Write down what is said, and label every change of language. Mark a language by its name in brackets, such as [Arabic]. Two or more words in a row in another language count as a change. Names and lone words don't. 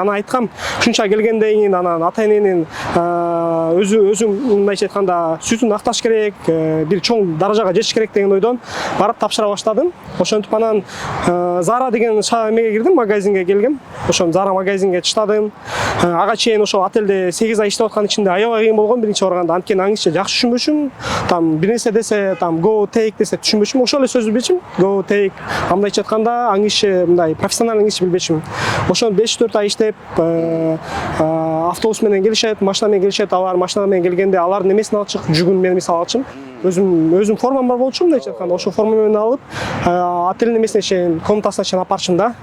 [Kyrgyz] Аны айткам, ушунча келгенден кийин анан ата-эненин өзүм мындайча айтканда сүтүн акташ керек, бир чоң даражага жетиш керек деген ойдон барып тапшыра баштадым. Ошентип анан Zara деген эмеге кирдим, магазинге келгем. Ошо Zara магазинге чыштадым. Ага чейин ошо отелде 8 ай иштеп аткан ичинде аябай кыйын болгон биринчи барганда, анткени аңча жакшы түшүнбөчүм. Там бир нерсе десе, там [English] go take [Kyrgyz] десе түшүнбөчүм. Ошол эле сөздү билчим. [English] Go take. [Kyrgyz] Мындайча айтканда аңчы мындай профессионал аңчы билбечүм. Ошон 5-4 ай иштеп автобус менен келишет, машина менен келишет, алар машина менен келгенде алардын эмесин алчык, жүгүн мен мисалы алчым. Өзүм формам бар болчу, мындайча айтканда, ошо форма менен алып, отелдин эмесине чейин, комнатасына чейин алып барчым да.